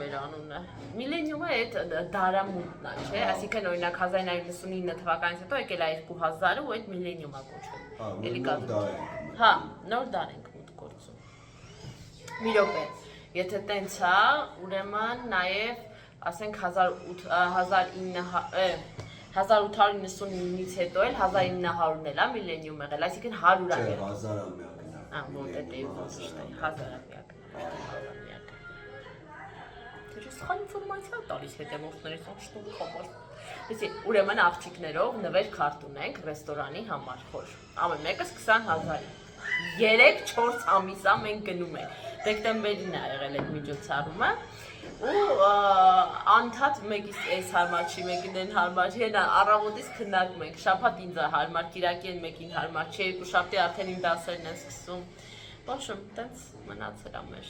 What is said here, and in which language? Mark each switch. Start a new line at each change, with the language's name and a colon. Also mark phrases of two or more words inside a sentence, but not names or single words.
Armenian: էր անունը։ Միլենիումը այդ դարամուտն է, չէ՞, այսինքն օրինակ 1999 թվականից հետո եկել է 2000-ը ու այդ միլենիում է կոչվել։ Էլի կադրում։ Հա, նոր դար ենք մուտ գործում։ Մի րոպե։ Եթե տենց է, ուրեմն նաև ասենք 1899-ից հետո էլ 1900-ն էլ է միլենիում եղել, այսինքն 100 ամյակ։ Չէ, 1000-ամյակն է։
Russian: Вот это и вот, что
Armenian: 1000-ամյակ։ Դե սխալ ինֆորմացիա տալիս հետևորդներից, что խոբար։ Իսկ ուրեմն աղջիկներով նվեր քարտ ունենք ռեստորանի համար, խոր։ Ամեն մեկս 20000։ 3-4 ամիսա մենք գնում ենք։ Դեկտեմբերին է եղել այդ միջոցառումը։ Ու անդադ մեկից էս հարմար չի, մեկին են հարմար չի, հենա առավոտից քննարկում ենք, շաբաթ ինձ է հարմար, կիրակի են մեկին հարմար չի, երկուշաբթի արդեն իմ դասերն են սկսում։ Բաշում, տենց մնացել է մեր։